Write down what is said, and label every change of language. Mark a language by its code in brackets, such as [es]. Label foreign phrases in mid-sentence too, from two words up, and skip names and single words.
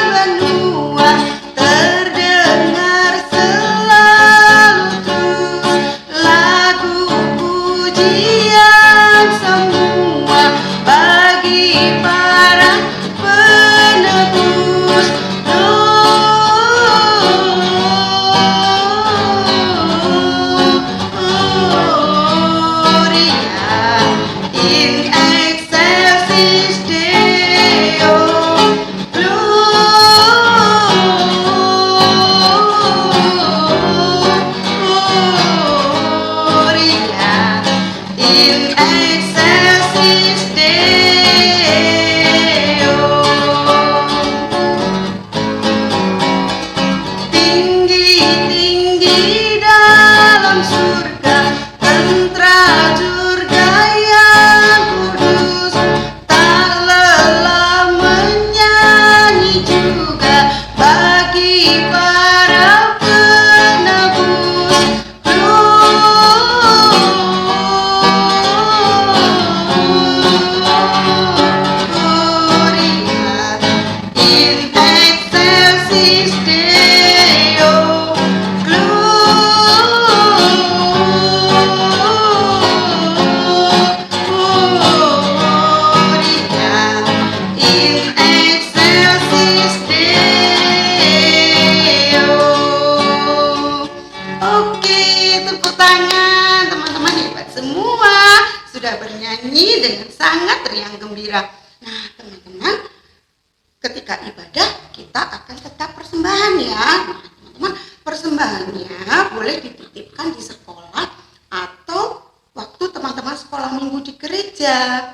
[id] benua terdengar selalu terus lagu pujian semua bagi para penebus. [la] Gloria in excelsis Deo, Gloria in excelsis Deo. [id] Tinggi-tinggi dalam surga, tentrajurga yang kudus, tak lelah menyanyi juga bagi para penebus. [la] Gloria in excelsis Deo, Gloria in excelsis Deo. [id] Oke, tepuk tangan teman-teman, hebat semua, sudah bernyanyi dengan sangat riang gembira. Nah teman-teman, ketika ibadah kita akan tetap persembahan ya. Nah, teman-teman persembahannya boleh dititipkan di sekolah atau waktu teman-teman sekolah minggu di gereja.